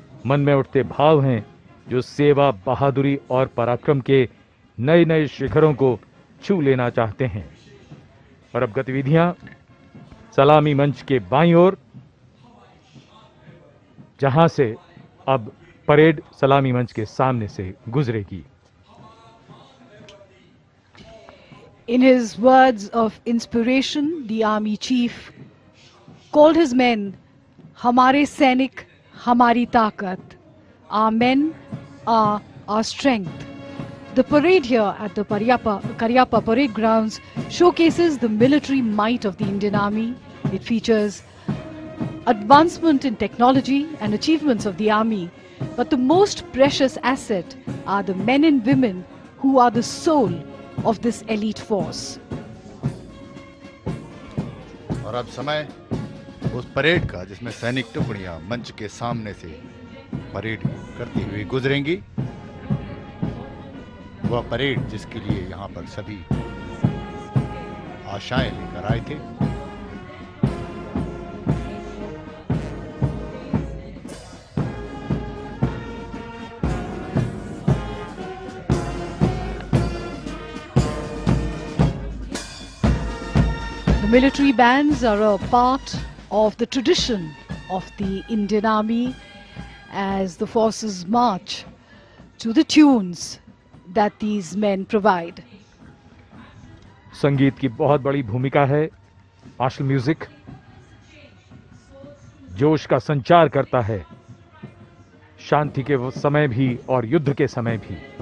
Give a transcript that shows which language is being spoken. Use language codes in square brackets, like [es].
[hi] मन में उठते भाव हैं जो सेवा, बहादुरी और पराक्रम के नए नए शिखरों को छू लेना चाहते हैं। और अब गतिविधियां सलामी मंच के बाईं ओर, जहां से अब परेड सलामी मंच के सामने से गुजरेगी। [en] In his words of inspiration, the army chief called his men [hi] "Hamare Sainik, Hamari Taakat." [en] Our men are our strength. The parade here at the Karyappa Parade Grounds showcases the military might of the Indian Army. It features advancement in technology and achievements of the Army. But the most precious asset are the men and women who are the soul of this elite force. [hi] और अब समय उस parade का जिसमें सैनिक टुकड़ियां मंच के सामने से परेड करती हुई गुजरेंगी। वह परेड जिसके लिए यहाँ पर सभी आशाएं लेकर आए थे। [en] The military bands are a part of the tradition of the Indian Army as the forces march to the tunes that these men provide. [hi] संगीत की बहुत बड़ी भूमिका है। मार्शल म्यूजिक जोश का संचार करता है, शांति के वो समय भी और युद्ध के समय भी।